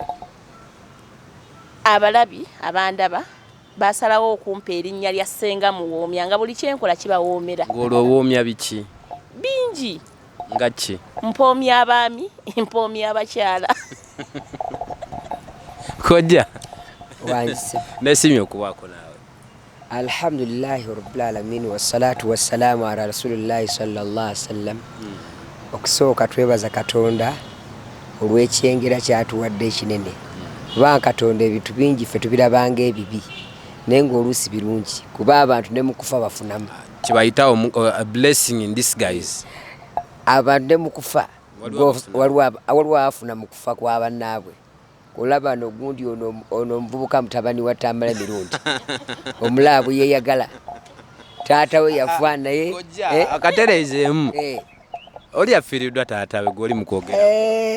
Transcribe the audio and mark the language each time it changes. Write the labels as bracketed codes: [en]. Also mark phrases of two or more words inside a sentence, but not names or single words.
[lg] abalabi abandaba basalawo okumpa erinnya lya Senga Muwoomya nga buli kyenkola kibawoomera ng'olwowoomya biki bingi nga ki mpoomya abaami mpoomya abakyala Kojja wanjise neesiimye okubaako naawe [ar] الحمد لله رب العالمين والصلاة والسلام على رسول الله صلى الله عليه وسلم [lg] okusooka twebaza Katonda olw'ekyengera kyatuwadde ekinene kubanga Katonda ebintu bingi ffe tubirabanga ebibi naye ng'oluusi birungi kuba abantu ne mu kufa bafunamu [en] kibayitawo a blessing in disguise [lg] abantu ne mu kufa waliwo afuna mu kufa kwa bannaabwe olaba n'ogundi ono omuvubuka mutabani wa Tamale mirundi omulaabu yeyagala taata we yafa naye akatereezeemu oli yafiiriddwa taata we gw'oli mu kwogera